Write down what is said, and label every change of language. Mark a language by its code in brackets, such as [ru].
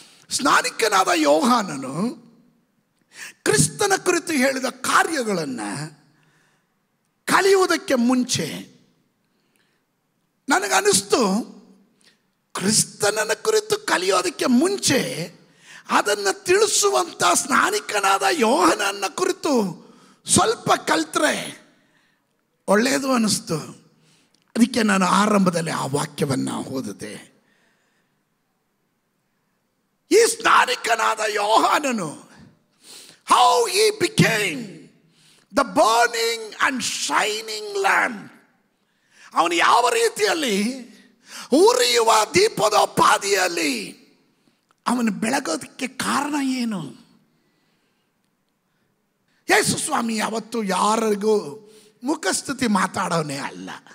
[kn] ಸ್ನಾನಿಕನಾದ ಯೋಹಾನನು ಕ್ರಿಸ್ತನ ಕುರಿತು ಹೇಳಿದ ಕಾರ್ಯಗಳನ್ನು ಕಲಿಯುವುದಕ್ಕೆ ಮುಂಚೆ ನನಗನ್ನಿಸ್ತು, ಕ್ರಿಸ್ತನ ಕುರಿತು ಕಲಿಯೋದಕ್ಕೆ ಮುಂಚೆ ಅದನ್ನು ತಿಳಿಸುವಂಥ ಸ್ನಾನಿಕನಾದ ಯೋಹಾನನ ಕುರಿತು ಸ್ವಲ್ಪ ಕಲ್ತ್ರೆ ಒಳ್ಳೆಯದು ಅನ್ನಿಸ್ತು. ಅದಕ್ಕೆ ನಾನು ಆರಂಭದಲ್ಲಿ ಆ ವಾಕ್ಯವನ್ನು ಓದಿದೆ. ಈ ಸ್ನಾನಿಕನಾದ ಯೋಹಾನನು, [en] how he became the burning and shining lamp. [kn] ಅವನು ಯಾವ ರೀತಿಯಲ್ಲಿ ಉರಿಯುವ ದೀಪದ ಪಾದಿಯಲ್ಲಿ ಅವನು ಬೆಳಗೋದಕ್ಕೆ ಕಾರಣ ಏನು? ಯೇಸು ಸ್ವಾಮಿ ಯಾವತ್ತೂ ಯಾರಿಗೂ ಮುಖಸ್ತುತಿ ಮಾತಾಡೋನೇ ಅಲ್ಲ.